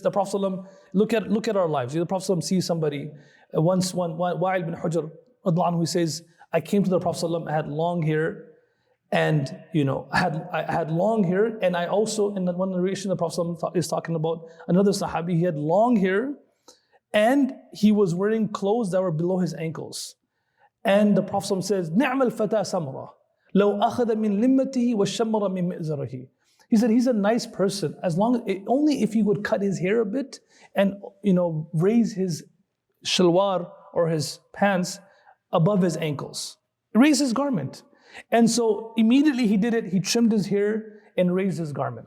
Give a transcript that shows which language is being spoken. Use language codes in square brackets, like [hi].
[en] The Prophet ﷺ, look at our lives. The Prophet ﷺ sees somebody, once Wa'il bin Hujr, who says, I came to the Prophet ﷺ, I had long hair, and I had long hair, and I also, in one narration, the Prophet ﷺ is talking about another Sahabi, he had long hair, and he was wearing clothes that were below his ankles. And the Prophet ﷺ says, [ar] نِعْمَ الْفَتَى سَمْرَةً لَوْ أَخَذَ مِنْ لِمَّتِهِ وَالشَّمَّرَ مِنْ مِئْزَرِهِ. [en] He said, he's a nice person, only if he would cut his hair a bit and raise his shalwar or his pants above his ankles. Raise his garment. And so immediately he did it, he trimmed his hair and raised his garment.